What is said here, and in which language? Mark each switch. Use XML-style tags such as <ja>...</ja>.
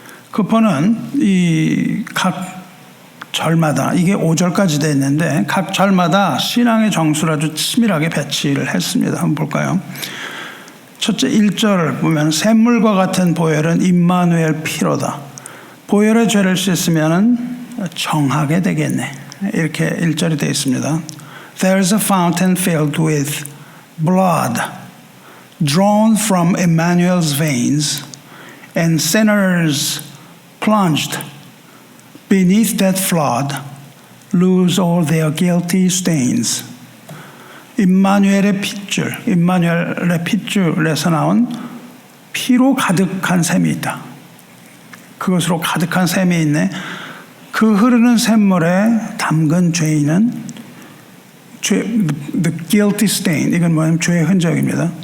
<ko>커퍼는 이 각 절마다 이게 5절까지 되어 있는데 각 절마다 신앙의 정수를 아주 치밀하게 배치를 했습니다. 한번 볼까요? 첫째 1절을 보면 샘물과 같은 보혈은 임마누엘 피로다. 보혈의 죄를 씻으면 정하게 되겠네. 이렇게 1절이 되어 있습니다.</ko> <en>There's a fountain filled with blood drawn from Emmanuel's veins and sinners plunged beneath that flood lose all their guilty stains.</en> <ko>임마누엘의 핏줄, 임마누엘의 핏줄에서 나온 피로 가득한 샘이 있다. 그것으로 가득한 샘이 있네. 그 흐르는 샘물에 담근 죄인은</ko> <en>the guilty stain,</en> <ko>이건 뭐냐면 죄의 흔적입니다.</ko>